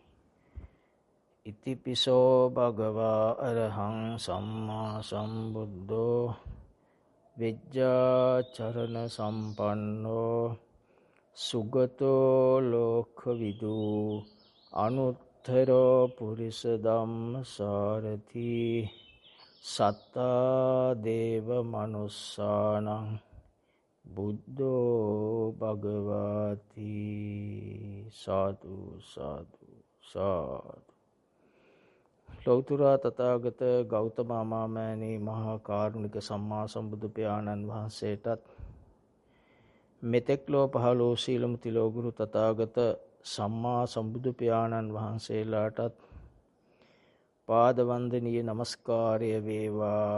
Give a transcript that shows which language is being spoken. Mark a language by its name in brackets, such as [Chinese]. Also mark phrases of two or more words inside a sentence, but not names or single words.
[Pali] ඉතිපිසෝ භගවා අරහං සම්මා සම්බුද්ධෝ විජ්ජාචරණ සම්පන්නෝ සුගතෝ ලෝකවිදු අනුත්තරෝ පුරිස ධම්මසාරති සත්තා දේව මනුස්සානං බුද්ධෝ භගවති. [Sinhala] සාදු සාදු සාදු. ලෞතුරා තථාගත ගෞතම අමාමෑණී මහා කාරුණික සම්මා සම්බුදු පියාණන් වහන්සේටත් මෙතෙක් ලෝ පහළ වූ සීලමු තිලෝගුරු තථාගත සම්මා සම්බුදු පියාණන් වහන්සේලාටත් පාද වන්දනීය නමස්කාරය වේවා.